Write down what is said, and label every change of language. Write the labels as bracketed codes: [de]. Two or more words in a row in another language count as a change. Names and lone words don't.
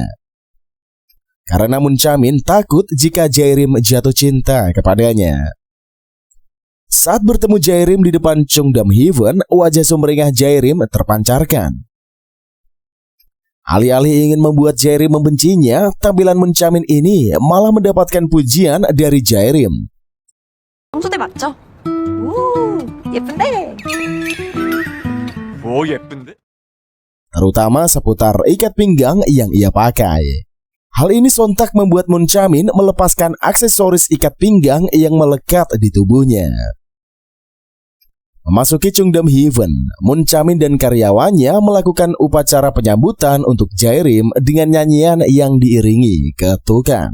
[id] Karena Moon Chamin takut jika Jairim jatuh cinta kepadanya. Saat bertemu Jairim di depan Chungdam Heaven, wajah sumringah Jairim terpancarkan. Alih-alih ingin membuat Jairim membencinya, tampilan Moon Chamin ini malah mendapatkan pujian dari Jairim. [ko] 청소대 맞죠? 오, 예쁜데? 뭐 예쁜데? [id] Terutama seputar ikat pinggang yang ia pakai. Hal ini sontak membuat Moon Chamin melepaskan aksesoris ikat pinggang yang melekat di tubuhnya. Memasuki Chungdam Heaven, Moon Chamin dan karyawannya melakukan upacara penyambutan untuk Jairim dengan nyanyian yang diiringi ketukan.